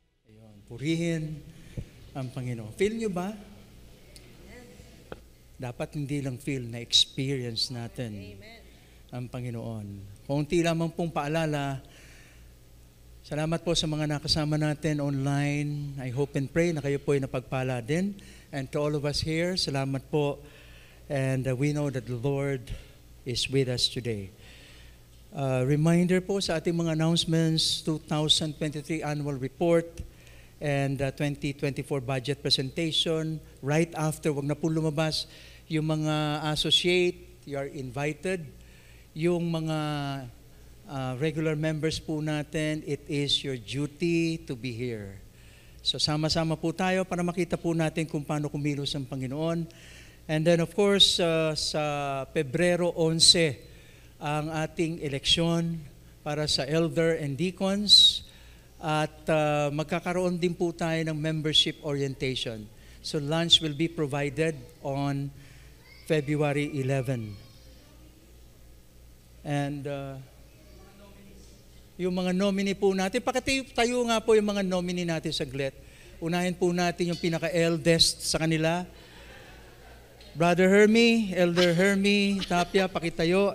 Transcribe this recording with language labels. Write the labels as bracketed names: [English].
[Filipino] Ayun, purihin ang Panginoon. Feel nyo ba? Dapat hindi lang feel, na experience natin ang Panginoon. Kaunti lamang pong paalala. Salamat po sa mga nakasama natin online. [English] I hope and pray [Filipino] na kayo po ay napagpala din. [English] And to all of us here, [Filipino] salamat po. [English] And we know that the Lord is with us today. Reminder [Filipino] po sa ating mga [English] announcements, 2023 annual report and 2024 budget presentation. Right after, [Filipino] wag na po lumabas yung mga associate, [English] you are invited. [Filipino] Yung mga [English] regular members [Filipino] po natin, [English] it is your duty to be here. [Filipino] So sama-sama po tayo para makita po natin kung paano kumilos ang Panginoon. And then of course, sa Pebrero 11, ang ating eleksyon para sa [English] elder and deacons. [Filipino] At magkakaroon din po tayo ng membership orientation. [English] So lunch will be provided on February 11. [Filipino] And yung mga nominee po natin, pakitayo nga po yung mga nominee natin saglit. Unahin po natin yung pinaka-eldest sa kanila. Brother Hermie, Elder Hermie Tapia, pakitayo.